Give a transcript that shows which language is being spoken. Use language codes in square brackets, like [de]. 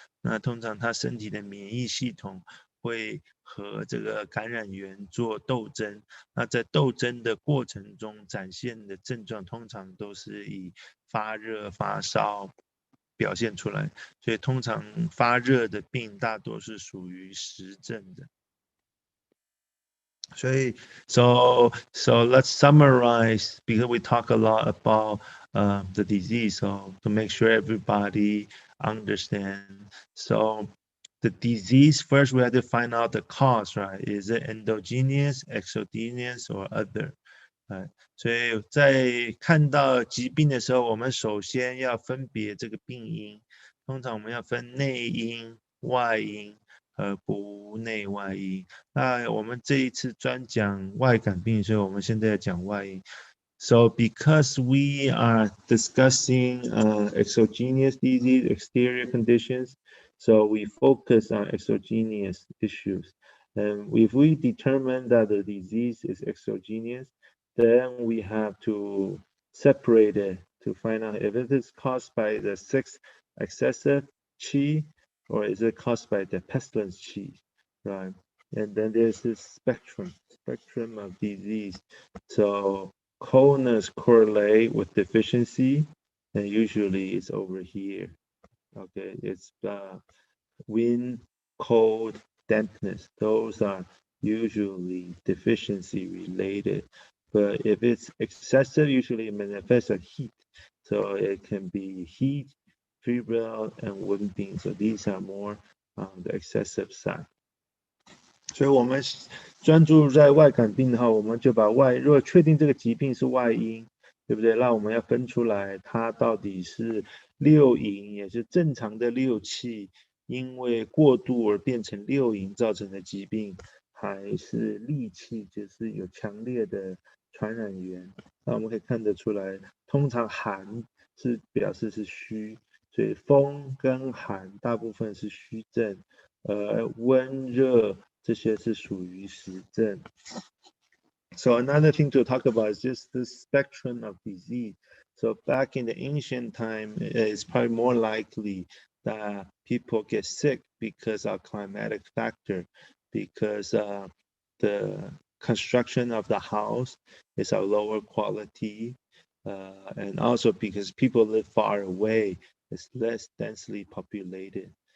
[zh] 那通常他身体的免疫系统会和这个感染源做斗争，那在斗争的过程中展现的症状通常都是以发热、发烧表现出来，所以通常发热的病大多是属于实症的。 [en] So let's summarize because we talk a lot about the disease. So to make sure everybody understand. So the disease first we have to find out the cause, right? Is it endogenous, exogenous, or other? [zh] 所以在看到疾病的时候，我们首先要分别这个病因。通常我们要分内因、外因和不内外因。那我们这一次专讲外感病，所以我们现在要讲外因。 [en] So because we are discussing exogenous disease, exterior conditions, so we focus on exogenous issues. And if we determine that the disease is exogenous, then we have to separate it to find out if it is caused by the excessive qi or is it caused by the pestilence qi, right? And then there's this spectrum of disease. So coldness correlate with deficiency, and usually it's over here. Okay, it's wind, cold, dampness. Those are usually deficiency related. But if it's excessive, usually it manifests as heat. So it can be heat, febrile, and winding. So these are more on the excessive side. [zh] 所以我们专注在外感病的话，我们就把如果确定这个疾病是外因，对不对？那我们要分出来，它到底是六淫，也是正常的六气，因为过度而变成六淫造成的疾病，还是戾气，就是有强烈的传染源。那我们可以看得出来，通常寒是表示是虚，所以风跟寒大部分是虚症，温热这些是属于实症。 [en] So another thing to talk about is just the spectrum of disease. So back in the ancient time, it's probably more likely that people get sick because of climatic factor, because the construction of the house is of lower quality, and also because people live far away, it's less densely populated.